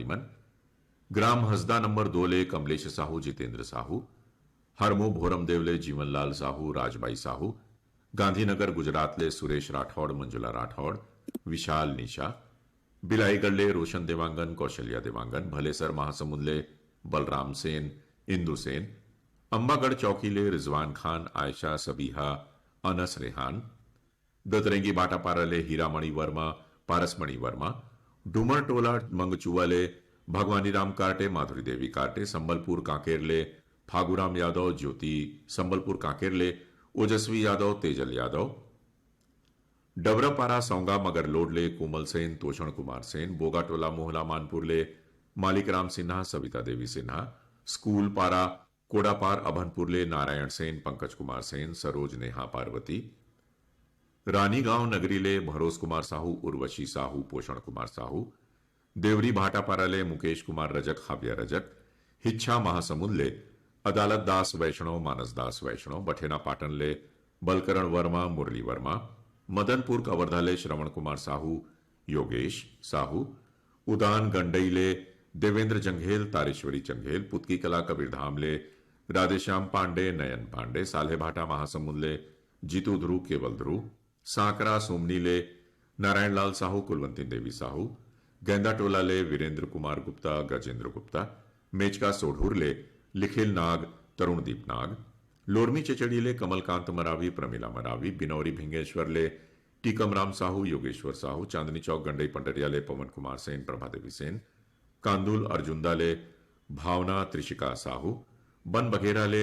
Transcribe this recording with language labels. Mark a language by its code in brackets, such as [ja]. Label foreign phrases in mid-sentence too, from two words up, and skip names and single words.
[hne] मन ग्राम हसदा नंबर 2 ले कमलेश साहू जितेंद्र साहू हरमो भोरम देवले जीवनलाल साहू राजबाई साहू गांधीनगर गुजरात ले सुरेश राठौड़ मंजुला राठौड़ विशाल निशा बिलाईगढ़ ले रोशन देवांगन कौशल्या देवांगन भलेसर महासमुंद ले बलराम सेन इंदु सेन अंबागढ़ चौकी ले रिजवान खान आयशा सबीहा अनस रेहान दतरेंगी बाटापारा ले हीरामणि वर्मा पारसमणि वर्मा डूमर टोला मंगचुआ ले भगवानी राम कार्टे माधुरी देवी कार्टे संबलपुर कांकेर ले फागुराम यादव ज्योति संबलपुर कांकेर ले ओजस्वी यादव तेजल यादव डबरापारा सौंगा मगर लोड ले कोमल सेन तोषण कुमार सेन बोगाटोला मोहला मानपुर ले मालिक राम सिन्हा सविता देवी सिन्हा स्कूल पारा कोडापार अभनपुर ले नारायण सेन पंकज कुमार सेन सरोज नेहा पार्वती रानी गांव नगरी ले भरोस कुमार साहू उर्वशी साहू पोषण कुमार साहू देवरी भाटापारा ले मुकेश कुमार रजक हाव्या रजक हिच्छा महासमुंद ले अदालत दास वैष्णव मानस दास वैष्णव बठेना पाटन ले बलकरण वर्मा मुरली वर्मा मदनपुर कवर्धा ले श्रवण कुमार साहू योगेश साहू उदान गंडई ले देवेंद्र जंघेल तारेश्वरी जंघेल पुतकी कला कबीरधाम ले राधेश्याम पांडे नयन पांडे साल्हे भाटा महासमुंद ले जीतू ध्रुव केवल ध्रुव सांकरा सोमनी ले नारायण लाल साहू कुलवंती देवी साहू गेंदा टोला ले वीरेंद्र कुमार गुप्ता गजेंद्र गुप्ता मेचका सोढ़ूर ले लिखिल नाग तरुणदीप नाग लोरमी चचड़ी ले कमलकांत मरावी प्रमिला मरावी बिनौरी भिंगेश्वर ले टीकम राम साहू योगेश्वर साहू चांदनी चौक गंडई पंडरिया ले पवन कुमार सेन प्रभा देवी सेन कांदुल अर्जुंदा ले भावना त्रिशिका साहू बन बघेरा ले